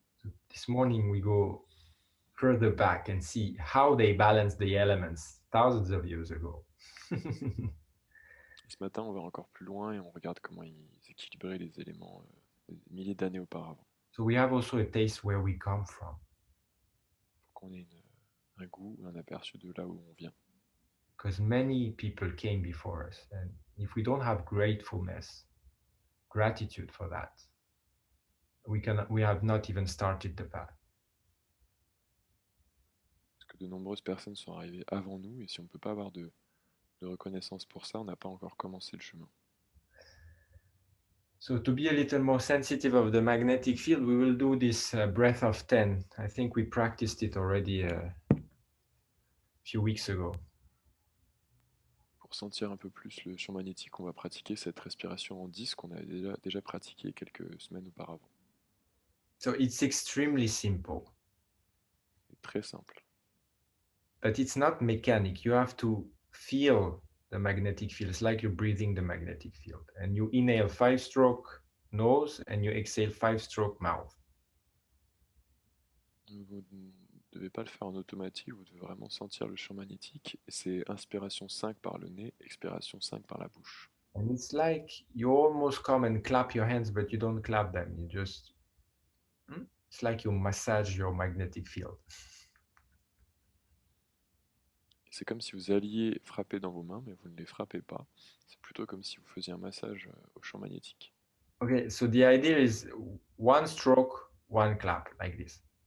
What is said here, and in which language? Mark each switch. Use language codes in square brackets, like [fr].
[en] So this morning, we go further back and see how they balanced the elements thousands of years ago. [fr] Et ce matin, on va encore plus loin et on regarde comment ils équilibraient les éléments des milliers d'années auparavant. [en] So we have also a taste where we come from. [fr] Pour qu'on ait un goût, un aperçu de là où on vient. [en] Because many people came before us. And if we don't have gratefulness, gratitude for that, we have not even started the path. [fr] Parce que de nombreuses personnes sont arrivées avant nous et si on ne peut pas avoir de reconnaissance pour ça, on n'a pas encore commencé le chemin. [en] So to be a little more sensitive of the magnetic field, we will do this breath of 10. I think we practiced it already a few weeks ago. [fr] Pour sentir un peu plus le champ magnétique, on va pratiquer cette respiration en 10 qu'on a déjà pratiqué quelques semaines auparavant. [en] So it's extremely simple. [fr] C'est très simple. [en] But it's not mechanic. You have to feel the magnetic field. It's like you're breathing the magnetic field. And you inhale 5-stroke nose and you exhale 5-stroke mouth. [fr] Vous ne devez pas le faire en automatique, vous devez vraiment sentir le champ magnétique. Et c'est inspiration 5 par le nez, expiration 5 par la bouche. [en] And it's like you almost come and clap your hands, but you don't clap them. You just, it's like you massage your magnetic field. [fr] C'est comme si vous alliez frapper dans vos mains, mais vous ne les frappez pas. C'est plutôt comme si vous faisiez un massage au champ magnétique. [en] Okay, so the idea is 1 stroke, 1 clap, like this.